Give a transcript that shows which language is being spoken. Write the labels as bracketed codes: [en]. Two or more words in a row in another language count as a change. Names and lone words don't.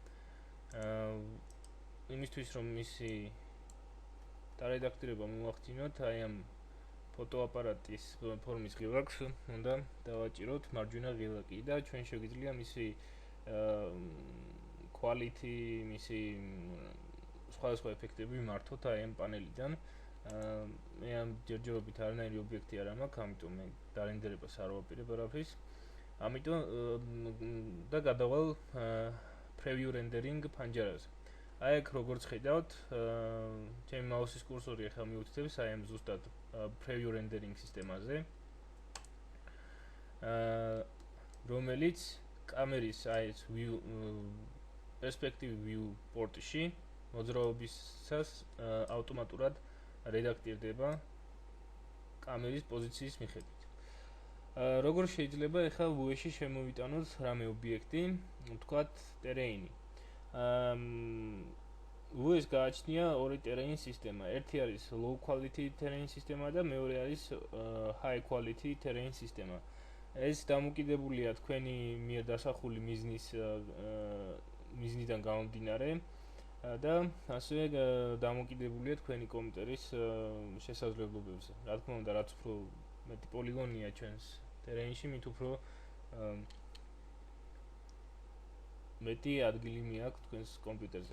[ka] იმისთვის რომ მისი დარედაქტირება მოვახდინოთ, აი ამ ფოტოაპარატის ფორმის ღილაკს უნდა დავაჭიროთ მარჯვენა ღილაკი და ჩვენ შეგვიძლია მისი quality, მისი სხვადასხვა ეფექტები ვიმართოთ აი ამ პანელიდან. მე ამ ჯერჯერობით არანაირი ობიექტი არ მაქვს, ამიტომ მე დარენდერებას არ ვაპირებ არაფრის. ამიტომ და გადავალ [en] preview rendering [ka] ფანჯარაზე. აი აქ როგორც ხედავთ, ჩემი მაუსის კურსორი ახლა მიუთითებს აი ამ ზუსტად [en] preview rendering [ka] სისტემაზე. რომელიც კამერის აი ეს [en] view perspective view port-ში [ka] მოძრაობისას ავტომატურად რედაქტირდება კამერის პოზიციის მიხედვით. როგორ შეიძლება ახლა UE-ში შემოვიტანოთ რამე ობიექტი, ვთქვათ ტერეინი. UE-ს გააჩნია ორი ტერეინის სისტემა. ერთი არის [en] low quality terrain [ka] სისტემა და მეორე არის [en] high quality terrain [ka] სისტემა. ეს დამოკიდებულია თქვენი მიერ დასახული მიზნიდან გამომდინარე და ასევე დამოკიდებულია თქვენი კომპიუტერის შესაძლებლობებზე. რა თქმა უნდა, რაც უფრო მეტი პოლიგონია ჩვენს ტერეინში, მით უფრო მეტი ადგილი მიაქვს თქვენს კომპიუტერზე.